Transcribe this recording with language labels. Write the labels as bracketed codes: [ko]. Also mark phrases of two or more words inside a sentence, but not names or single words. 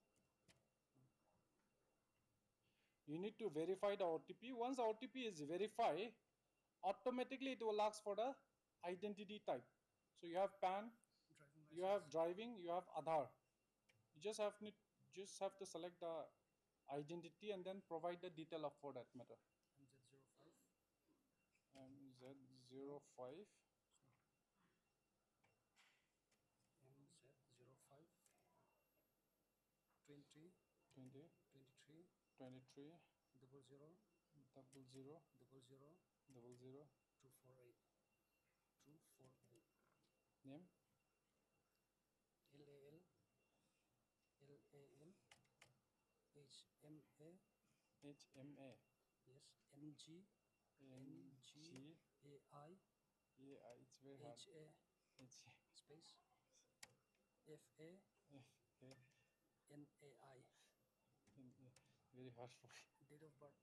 [en] You need to verify the OTP. Once the OTP is verified, automatically it will ask for the identity type. So you have PAN, Driving you have license. driving, you have Aadhaar. You just have to select the identity and then provide the detail of for that matter. MZ05. MZ05. MZ05 20 20 23 23 00 00 00 00 248 248. Name LAL LAL HMA. HMA. Yes, MG NG AI it's very hard. HA space FA FA NAI. Very hard for Date of birth